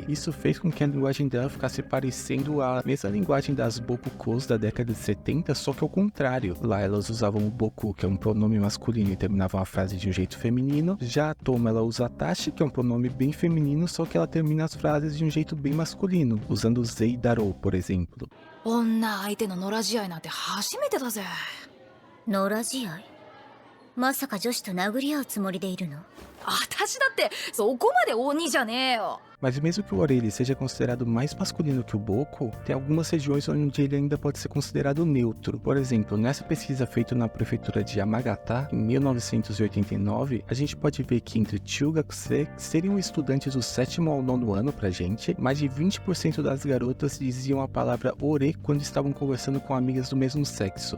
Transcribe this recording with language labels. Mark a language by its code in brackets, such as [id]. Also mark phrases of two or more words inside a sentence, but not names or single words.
[pt] Isso fez com que a linguagem dela ficasse parecendo a mesma linguagem das Bokukos da década de 70, só que ao contrário. Lá elas usavam o Boku, que é um pronome masculino, e terminavam a frase de um jeito feminino. Já a Tomo, ela usa a Tashi, que é um pronome bem feminino, só que ela termina as frases de um jeito bem masculino, usando o [ja] ぜ だろ, [pt] por exemplo. [ja] 女相手の野良試合なんて初めてだぜ。野良試合まさか女子と殴り合うつもりでいるの？私だってそこまで鬼じゃねえよ。 [pt] Mas mesmo que o ore ele seja considerado mais masculino que o boku, tem algumas regiões onde ele ainda pode ser considerado neutro. Por exemplo, nessa pesquisa feita na prefeitura de Yamagata, em 1989, a gente pode ver que entre Chugakuse, que seriam estudantes do 7º ao 9º ano pra gente, mais de 20% das garotas diziam a palavra ore quando estavam conversando com amigas do mesmo sexo.